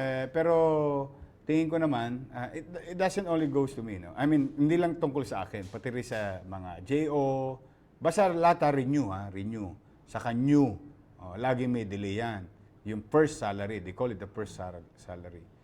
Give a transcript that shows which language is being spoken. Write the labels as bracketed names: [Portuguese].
[Filipino] Pero, tingin ko naman, [English] it doesn't only goes to me, no? I mean, [Filipino] hindi lang tungkol sa akin, pati rin sa mga JO, basta lahat renew. Saka new, lagi may delay yan. [English] Yung first salary, they call it the first salary.